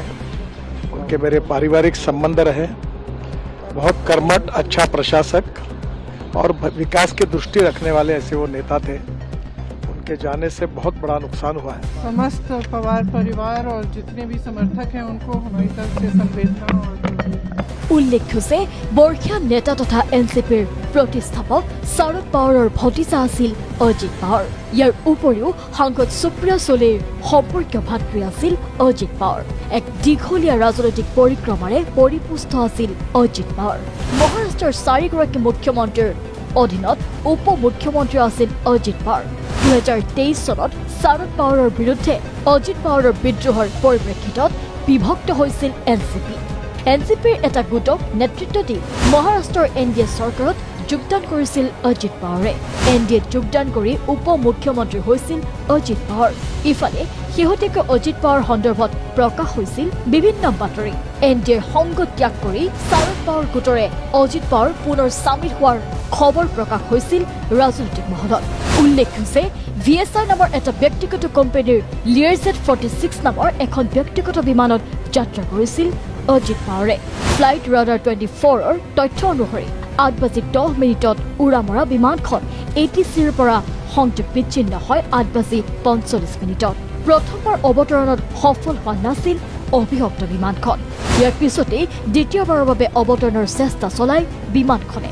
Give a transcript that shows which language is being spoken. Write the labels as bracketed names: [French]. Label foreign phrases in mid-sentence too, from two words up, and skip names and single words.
[Hindi] उनके मेरे पारिवारिक संबंध रहे। बहुत कर्मठ, अच्छा प्रशासक और विकास की दृष्टि रखने वाले ऐसे वो नेता थे। उनके जाने से बहुत बड़ा नुकसान हुआ है। समस्त पवार परिवार और जितने भी समर्थक हैं उनको हमारी तरफ से संवेदना और [Assamese] उल्लेख्य যে বৰ্ষীয়ান নেতা তথা এনচিপিৰ প্ৰতিষ্ঠাপক শৰদ পাৱাৰৰ ভতিজা আছিল अजित पावार। ইয়াৰ উপৰিও সাংসদ সুপ্ৰিয়া সুলেৰ সম্পৰ্কীয় ভাতৃ আছিল अजित पावार। এক দীঘলীয়া ৰাজনৈতিক পৰিক্ৰমাৰে পৰিপুষ্ট আছিল अजित पावार। মহাৰাষ্ট্ৰৰ 4 গৰাকী মুখ্যমন্ত্ৰীৰ অধীনত উপ মুখ্যমন্ত্ৰী আছিল अजित पावार। 2023 চনত শৰদ পাৱাৰৰ বিৰুদ্ধে अजित पावाৰৰ বিদ্ৰোহৰ পৰিপ্ৰেক্ষিতত বিভক্ত হৈছিল এনচিপি। এনচিপিৰ এটা গোটক নেতৃত্ব দি মহাৰাষ্ট্ৰৰ এনডিএ চৰকাৰত যোগদান কৰিছিল अजित पावारे। এনডিএত যোগদান কৰি উপ মুখ্যমন্ত্ৰী হৈছিল अजित पावार। ইফালে শেহতীয়াকৈ अजित पावार সন্দৰ্ভত প্ৰকাশ হৈছিল বিভিন্ন বাতৰি। এনডিএৰ সংগ ত্যাগ কৰি শৰদ পাৱাৰ গোটৰে अजित पावार পুনৰ চামিল হোৱাৰ খবৰ প্ৰকাশ হৈছিল ৰাজনৈতিক মহলত। উল্লেখ্য যে VSI নামৰ এটা ব্যক্তিগত কোম্পানীৰ লিয়াৰজেট 46 নামৰ এখন ব্যক্তিগত বিমানত যাত্ৰা কৰিছিল अजित पावारे। फ्लाइट राडार 24 তথ্য অনুসৰি 8:10 উৰা মৰা বিমানখন ATCৰ পৰা সংযোগ বিচ্ছিন্ন হয় 8:45। প্ৰথমবাৰ অৱতৰণত সফল হোৱা নাছিল অভিভক্ত বিমানখন। ইয়াৰ পিছতেই দ্বিতীয়বাৰৰ বাবে অৱতৰণৰ চেষ্টা চলায় বিমানখনে।